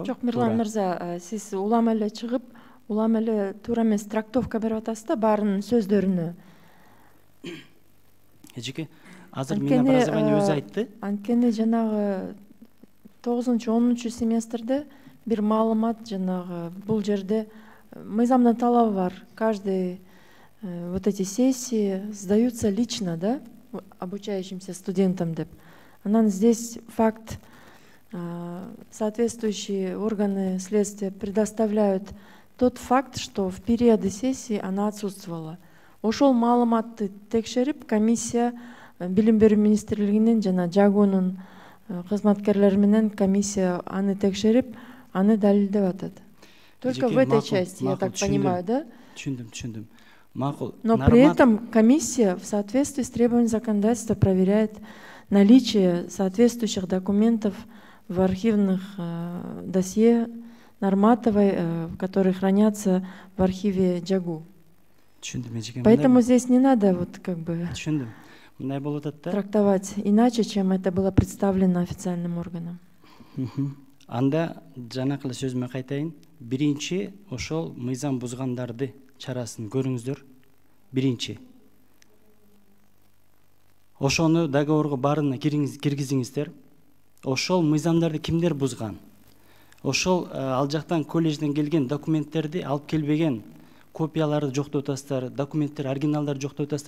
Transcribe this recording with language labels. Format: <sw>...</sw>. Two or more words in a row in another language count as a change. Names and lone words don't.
<ky>Жок, Мирлан мырза, сиз улам эле чыгып, улам эле туура эмес трактовка берип атасыз да баарынын сөздөрүнө. Эжеке, азыр Минобразование өзү айтты. Анткени жанагы 9-10 семестрде бир маалымат жанагы бул жерде мыйзамдын талабы бар.</ky> <ru>Каждый вот эти сессии сдаются лично, да, обучающимся студентам деп. Анан здесь факт, соответствующие органы следствия предоставляют тот факт, что в периоды сессии она отсутствовала.</ru> <ky>Ошол маалыматты текшерип, комиссия билим берүү министрлигинин жана Жагунун кызматкерлери менен комиссия аны текшерип, аны далилдеп атат.</ky> <ru>Только в этой части, я так понимаю, да?</ru> <ky>Түшүндүм. Макул.</ky> <ru>Но при этом комиссия в соответствии с требованиями законодательства проверяет наличие соответствующих документов в архивных досье Нарматовой, которые хранятся в архиве Джагу. Поэтому здесь не надо вот как бы трактовать иначе, чем это было представлено официальным органом.</ru> <ky>Анда жанакылы сөзүмө кайтайын. Биринчи ошол мыйзам бузгандарды чарасын көрүңүздөр. Биринчи. Ошону договорго баарына киргизиңиздер. Ошол мыйзамдарды кимдер бузган? Ошол ал жактан колледжден келген документтерди алып келбеген, копияларды жоктоп атасыздар, документтер, оригиналдарды жоктоп атасыздар.</ky>